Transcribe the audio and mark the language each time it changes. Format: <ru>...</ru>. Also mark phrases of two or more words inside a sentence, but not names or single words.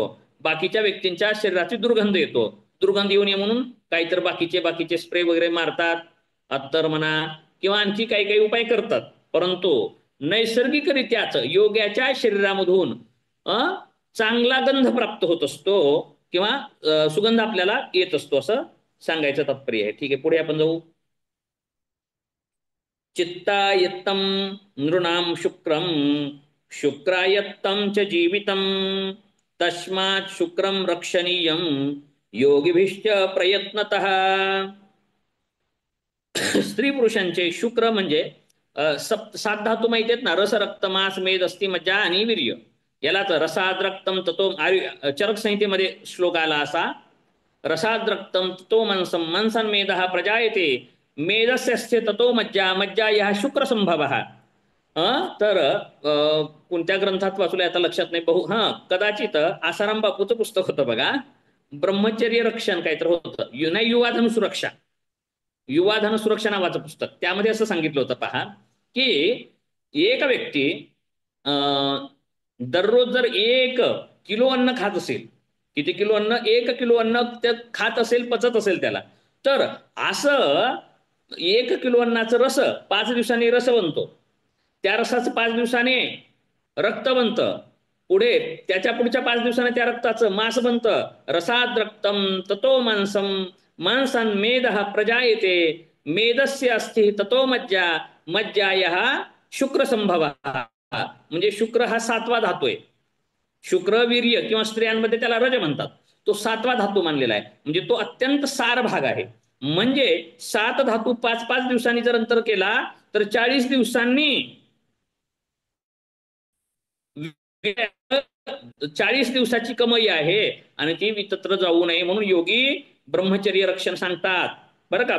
<mr>बाकीच्या व्यक्तींच्या शरीराची दुर्गंध येतो. दुर्गंध येऊ नये म्हणून काहीतर बाकीचे स्प्रे वगैरे मारतात, अत्तर म्हणा किंवा आणखी काही काही उपाय करतात. परंतु नैसर्गिकरित्याच योग्याच्या शरीरामधून चांगला गंध प्राप्त होत असतो किंवा सुगंध आपल्याला येत असतो असं सांगायचं तात्पर्य आहे. ठीक आहे, पुढे आपण जाऊ.</mr> <sa>चित्तायत्तं नृणां शुक्रं शुक्रायत्तं च जीवितं तस्मात् शुक्रम रक्षणीयम योगिभिश्च प्रयत्नतः.</sa> <mr>स्त्री पुरुषांचे शुक्र म्हणजे सात धातू माहिती आहेत ना, रस रक्त मास मेद अस्थि मज्जा आणि वीर्य. यालाच</mr> <sa>रसाद रक्तम ततो</sa> <mr>चरक संहितेमध्ये श्लोक आला असा,</mr> <sa>रसाद रक्तम ततो मनसम मनसन मेदः प्रजायते मेदस्य ततो मज्जा मज्जा या शुक्र संभव.</sa> <mr>तर कोणत्या ग्रंथात वाचलं आता लक्षात नाही, कदाचित आसाराम बापूचं पुस्तक होतं बघा, ब्रह्मचर्य रक्षण काहीतरी होतं, नाही युवाधन सुरक्षा, युवाधन सुरक्षा नावाचं पुस्तक. त्यामध्ये असं सांगितलं होतं पहा, की एक व्यक्ती दररोज जर 1 किलो अन्न खात असेल, किती किलो अन्न, 1 किलो अन्न ते खात असेल, पचत असेल त्याला, तर असं 1 किलो अन्नाचं रस 5 दिवसांनी रस बनतो, त्या रसाचं 5 दिवसाने रक्त बनतं, पुढे त्याच्या पुढच्या 5 दिवसाने त्या रक्ताचं मांस बनतं.</mr> <sa>रसाद रक्तम ततो मांसम मांसन मेदः प्रजायते मेदस्य अस्ति ततो मज्जा मज्जायः शुक्र संभव.</sa> <mr>म्हणजे शुक्र हा 7वा धातू आहे. शुक्र वीर्य किंवा स्त्रियांमध्ये त्याला रज म्हणतात, तो 7वा धातू मानलेला आहे. म्हणजे तो अत्यंत सार भाग आहे. म्हणजे 7 धातू 5-5 दिवसांनी जर अंतर केला तर 40 दिवसांनी 40 दिवसाची कमाई आहे, आणि ती विचित्र जाऊ नये म्हणून योगी ब्रह्मचर्य रक्षण सांगतात बरं का.</mr>